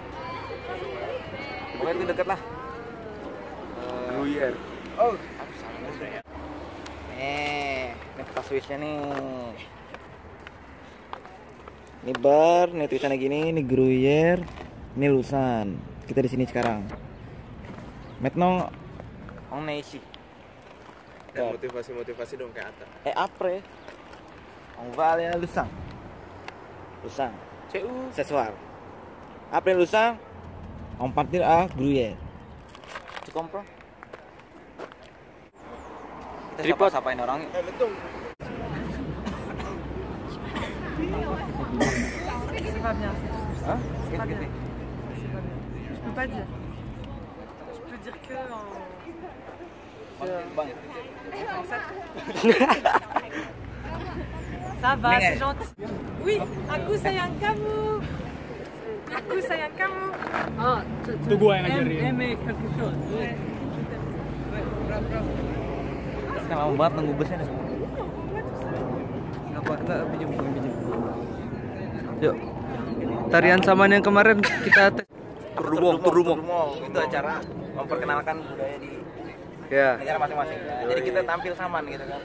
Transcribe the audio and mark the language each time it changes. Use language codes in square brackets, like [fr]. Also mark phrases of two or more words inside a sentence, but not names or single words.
[id] Pokoknya itu deket lah. Gruyère. Oh, ini kota Swissnya nih. Ini bar, nih tulisannya gini, ini Gruyère, ini Lusan. Kita di sini sekarang. [fr] Maintenant, on est ici. [id] Dan motivasi dong kayak Atta. [fr] Après, on va aller à Lusan. Ce soir. Après Lusan, on partir à Gruyère. Tu comprends? [id] Kita sapain orang. [fr] C'est pas bien. Hah? C'est pas bien. Je peux pas dire. Je peux dire que en... Ça va, c'est gentil. Oui, [id] aku sayang kamu. Aku sayang kamu. Ah, Itu gua yang ngajarin. [fr] Aimer quelque chose. [id] Kan lama banget nunggu busnya. Enggak pinjam. Yuk. Tarian saman yang kemarin kita tes. Turdumong. Itu acara memperkenalkan budaya di Ya. negara masing-masing. Jadi kita tampil saman gitu kan.